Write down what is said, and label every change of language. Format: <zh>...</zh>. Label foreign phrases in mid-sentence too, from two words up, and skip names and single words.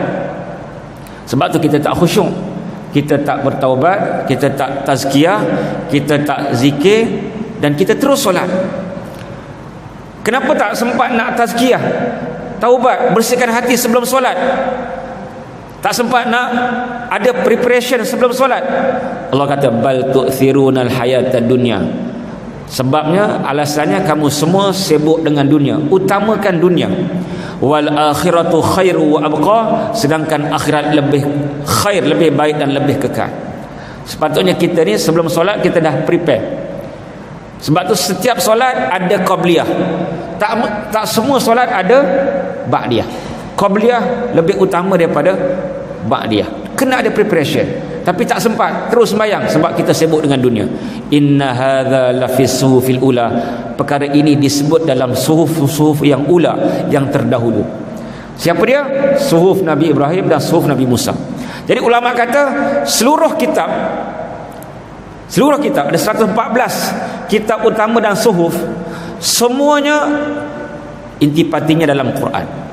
<ms>Sebab tu kita tak khusyuk, kita tak bertaubat, kita tak tazkiyah, kita tak zikir, dan kita terus solat. Kenapa tak sempat nak tazkiyah, taubat, bersihkan hati sebelum solat? Tak sempat nak ada preparation sebelum solat? Allah kata</ms> <ar>بل تؤثرون الحياة الدنيا.</ar> <ms>Sebabnya, alasannya, kamu semua sibuk dengan dunia, utamakan dunia.</ms> <ar>والآخرة خير وأبقى,</ar> <ms>sedangkan akhirat lebih khair, lebih baik dan lebih kekal. Sepatutnya kita ni sebelum solat kita dah prepare. Sebab tu setiap solat ada qabliyah. Tak semua solat ada ba'diyah. Qabliyah lebih utama daripada ba'diyah. Kena ada preparation. Tapi tak sempat terus sembahyang sebab kita sibuk dengan dunia.</ms> <ar>إن هذا لفي الصحف الأولى,</ar> <ms>perkara ini disebut dalam suhuf yang ula, yang terdahulu. Siapa dia? Suhuf Nabi Ibrahim dan suhuf Nabi Musa. Jadi ulama kata seluruh kitab ada 114 kitab utama dan suhuf, semuanya intipatinya dalam Quran.</ms>